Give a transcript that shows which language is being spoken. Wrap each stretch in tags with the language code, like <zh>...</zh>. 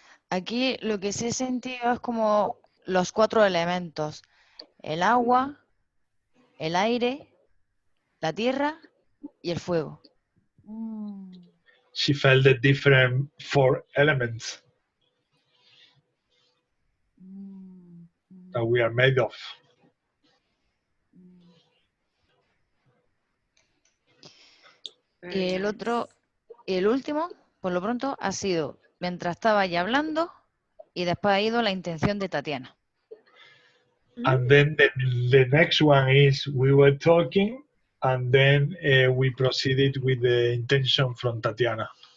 <es>Aquí lo que sí he sentido es como los 4 elementos: el agua, el aire, la tierra y el fuego.</es> <en>She felt the different 4 elements that we are made of.</en> <es>Y el último, por lo pronto, ha sido mientras estaba ahí hablando y después ha ido la intención de Tatiana.</es> <en>And then the next one is we were talking, and then we proceeded with the intention from Tatiana.</en>